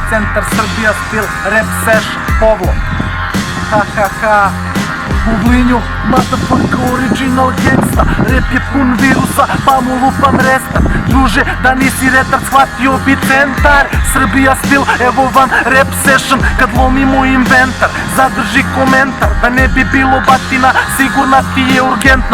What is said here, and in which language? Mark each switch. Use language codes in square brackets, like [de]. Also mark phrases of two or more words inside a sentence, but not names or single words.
[sr] centar, Srbija stil, [en] rap session, Povlo. Ha ha ha. [sr] U Vlinju, [en] motherfucker original gangsta. [sr] Rap je pun virusa, pa mu lupam restart. Druže, da nisi retard, shvatio bi centar. Srbija stil, evo vam [en] rap session. [sr] Kad lomimo inventar, zadrži komentar. Da ne bi bilo batina, sigurna ti je urgentna.